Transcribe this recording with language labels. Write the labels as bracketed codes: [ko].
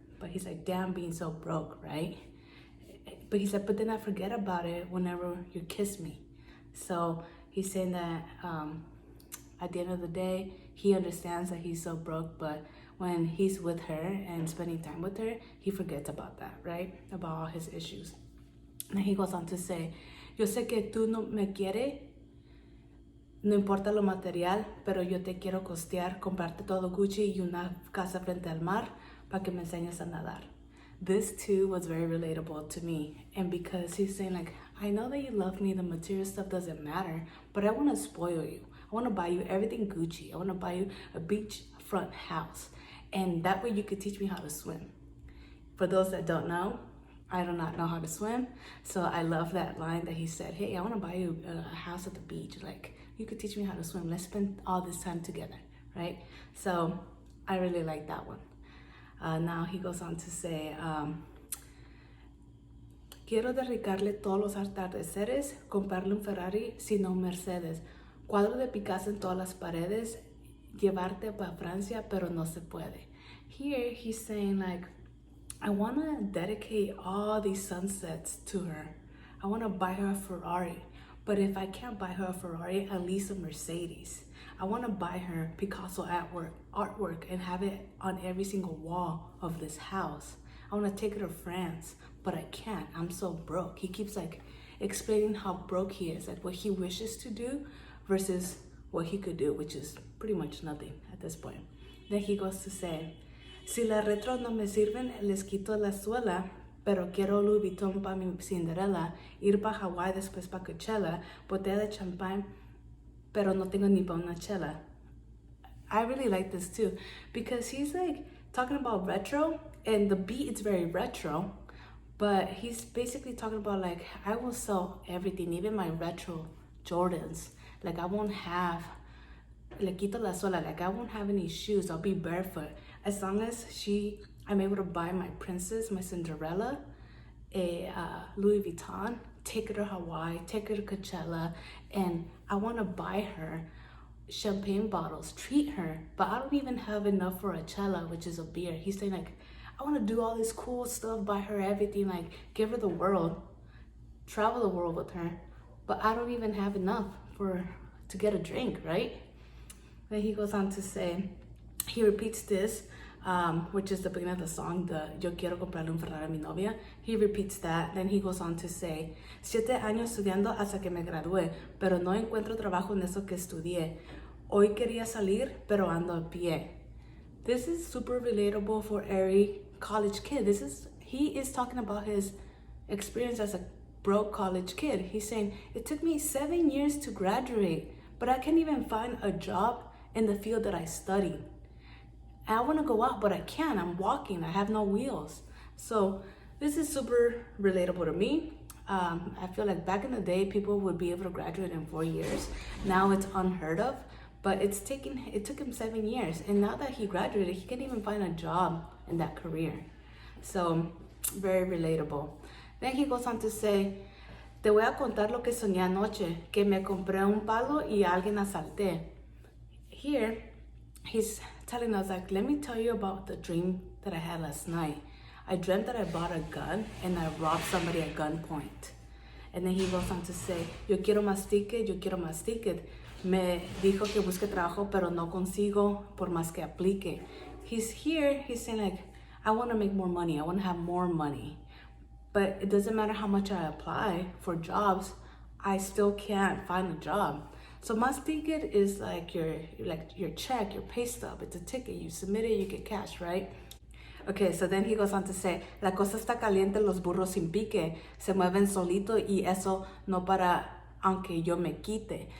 [en] But he's like, damn, being so broke, right? But he's like, but then I forget about it whenever you kiss me. So he's saying that at the end of the day, he understands that he's so broke, but when he's with her and spending time with her, he forgets about that, right? About all his issues. And he goes on to say, [es] yo sé que tú no me quieres, no importa lo material, pero yo te quiero costear, comprarte todo Gucci y una casa frente al mar para que me enseñes a nadar. [en] This too was very relatable to me. And because he's saying like, I know that you love me, the material stuff doesn't matter, but I want to spoil you. I want to buy you everything Gucci. I want to buy you a beachfront house. And that way you could teach me how to swim. For those that don't know, I do not know how to swim. So I love that line that he said, hey, I want to buy you a house at the beach. Like, you could teach me how to swim. Let's spend all this time together, right? So I really like that one. Now he goes on to say, [es] quiero dedicarle todos los atardeceres, comprarle un Ferrari, sino un Mercedes. Cuadro de Picasso en todas las paredes, llevarte para Francia, pero no se puede. [en] Here he's saying like, I want to dedicate all these sunsets to her. I want to buy her a Ferrari. But if I can't buy her a Ferrari, at least a Mercedes. I want to buy her Picasso artwork and have it on every single wall of this house. I want to take her to France, but I can't. I'm so broke. He keeps like explaining how broke he is, like what he wishes to do versus what he could do, which is pretty much nothing at this point. Then he goes to say, [es] si las retros no me sirven, les quito la suela, pero quiero Louis Vuitton para mi Cinderella, ir para Hawaii después para Coachella, botella de champagne, pero no tengo ni para una chela. [en] I really like this too, because he's like talking about retro, and the beat is very retro, but he's basically talking about like, I will sell everything, even my retro Jordans. Like I won't have, [es] le quito la suela, [en] like I won't have any shoes, I'll be barefoot. As long as I'm able to buy my princess, my Cinderella, a Louis Vuitton, take her to Hawaii, take her to Coachella, and I want to buy her champagne bottles, treat her, but I don't even have enough for a chela, which is a beer. He's saying like, I want to do all this cool stuff, buy her everything, like give her the world, travel the world with her, but I don't even have enough to get a drink, right? Then he goes on to say, he repeats this, which is the beginning of the song, the [es] Yo quiero comprarle un Ferrari a mi novia. [en] He repeats that. Then he goes on to say, [es] 7 años estudiando hasta que me gradué, pero no encuentro trabajo en eso que estudié. Hoy quería salir, pero ando a pie. [en] This is super relatable for every college kid. This is he is talking about his experience as a broke college kid. He's saying, it took me 7 years to graduate, but I can't even find a job in the field that I studied. I want to go out, but I can't. I'm walking. I have no wheels. So this is super relatable to me. I feel like back in the day, people would be able to graduate in 4 years. Now it's unheard of, but it took him 7 years. And now that he graduated, he can't even find a job in that career. So very relatable. [es] Then he goes on to say, te voy a contar lo que soñé anoche, que me compré un palo y a alguien asalté. [en] Here, he's telling us, like, let me tell you about the dream that I had last night. I dreamt that I bought a gun and I robbed somebody at gunpoint. And then he goes on to say, [es] yo quiero más ticket. Me dijo que busque trabajo, pero no consigo por más que aplique. [en] He's saying, like, I want to make more money. I want to have more money. But it doesn't matter how much I apply for jobs, I still can't find a job. So [es] más ticket [en] is like your check, your pay stub. It's a ticket. You submit it, you get cash, right? Okay, so then he goes on to say, [es] la cosa está caliente, los burros sin pique se mueven solito y eso no para aunque yo me quite.